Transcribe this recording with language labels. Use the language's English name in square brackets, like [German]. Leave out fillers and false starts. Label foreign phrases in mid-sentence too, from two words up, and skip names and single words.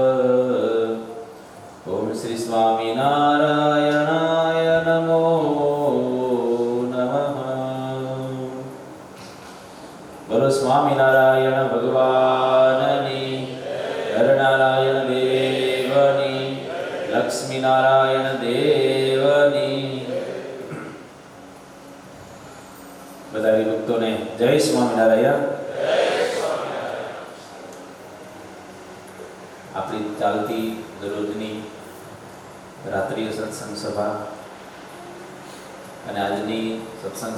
[Sanskrit] ओम श्री स्वामीनारायणाय नमो नमः। [Gujarati] બોલો સ્વામીનારાયણ ભગવાનની, નરનારાયણ દેવની, લક્ષ્મીનારાયણ દેવની। બધા ભક્તોને જય સ્વામિનારાયણ। આપણી ચાલતી દરરોજની રાત્રિય સત્સંગ સભા અને આજની સત્સંગ